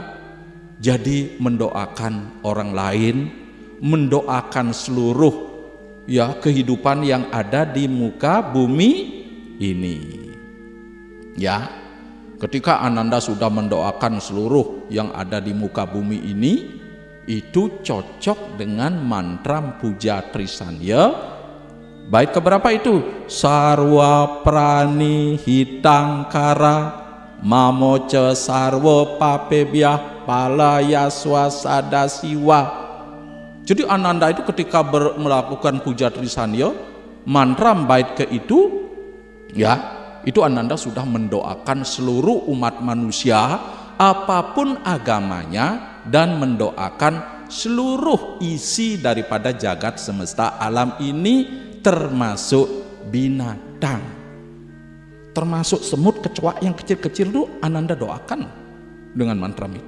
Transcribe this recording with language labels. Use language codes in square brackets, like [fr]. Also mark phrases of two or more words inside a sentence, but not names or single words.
[id] Jadi mendoakan orang lain, mendoakan seluruh ya kehidupan yang ada di muka bumi ini, ya. Ketika Ananda sudah mendoakan seluruh yang ada di muka bumi ini, itu cocok dengan mantra puja Trisanya. Bait keberapa itu? [sa] Sarwa prani hitangkara mamoce sarwa papebyah palaya swasada siwa. [id] Jadi Ananda itu ketika melakukan puja Trisanya, mantra bait ke itu, ya, itu Ananda sudah mendoakan seluruh umat manusia apapun agamanya dan mendoakan seluruh isi daripada jagat semesta alam ini, termasuk binatang, termasuk semut, kecoak yang kecil-kecil itu Ananda doakan dengan mantra itu.